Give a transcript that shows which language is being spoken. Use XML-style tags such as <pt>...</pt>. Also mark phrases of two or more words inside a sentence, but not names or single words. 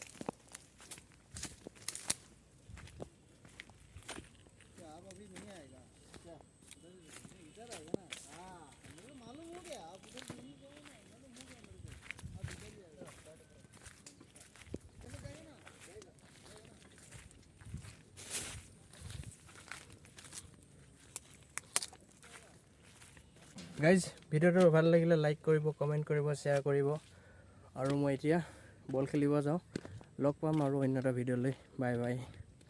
<hi>आप अभी नहीं आएगा क्या? इधर आएगा ना? हाँ मुझे मालूम हो गया, आप उधर नहीं गए ना, मालूम हो गया मेरे को। आप इधर ही आएगा, चलो जाएगा ना, जाएगा</hi> <as>গাইজ ভিডিঅ'টো ভাল লাগিলে লাইক কৰিব, কমেণ্ট কৰিব, শ্বেয়াৰ কৰিব। আৰু মই এতিয়া বল খেলিব যাওঁ। লগ পাম আৰু অন্য এটা ভিডিঅ'লৈ।</as> <en>bye bye.</en>